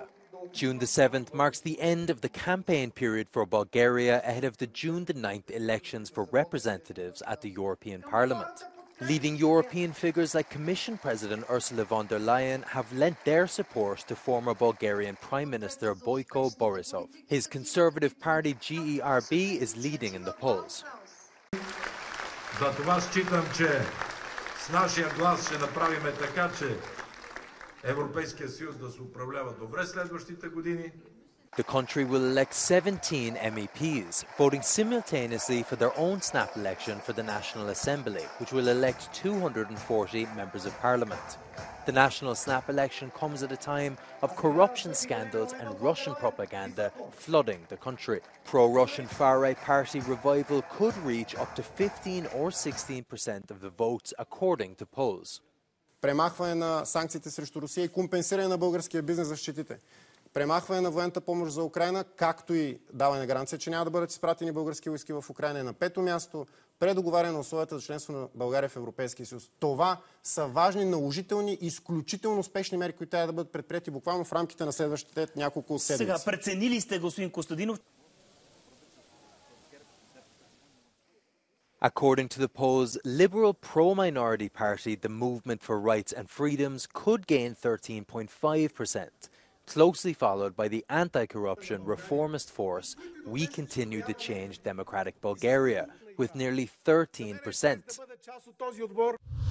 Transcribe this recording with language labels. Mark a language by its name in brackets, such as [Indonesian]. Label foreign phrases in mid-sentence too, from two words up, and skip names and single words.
[English] June the 7th marks the end of the campaign period for Bulgaria ahead of the June the 9th elections for representatives at the European Parliament. Leading European figures like Commission President Ursula von der Leyen have lent their support to former Bulgarian Prime Minister Boyko Borisov. His conservative party GERB is leading in the polls. [Bulgarian] С нашия глас ще направим така, че Европейския съюз да се управлява добре следващите години. [English] The country will elect 17 MEPs, voting simultaneously for their own snap election for the National Assembly, which will elect 240 members of parliament. The national snap election comes at a time of corruption scandals and Russian propaganda flooding the country. Pro-Russian far-right party Revival could reach up to 15 or 16% of the votes, according to polls. [Bulgarian] Премахване на санкциите срещу Русия и компенсиране на българския бизнес за щетите. Премахване на военната помощ за Украйна, както и даване на гаранция, че няма да бъдат изпратени български войски в Украйна. На пето място, предоговаряне на условията за членство на България в Европейския съюз. Това са важни, наложителни, изключително успешни мерки, които трябва да бъдат предприети буквално в рамките на следващите няколко седмици. Сега, преценили сте, господин Костадинов? [English] According to the polls, Liberal pro-minority party, the Movement for Rights and Freedoms, could gain 13.5%. Closely followed by the anti-corruption reformist force We Continue to Change Democratic Bulgaria, with nearly 13%.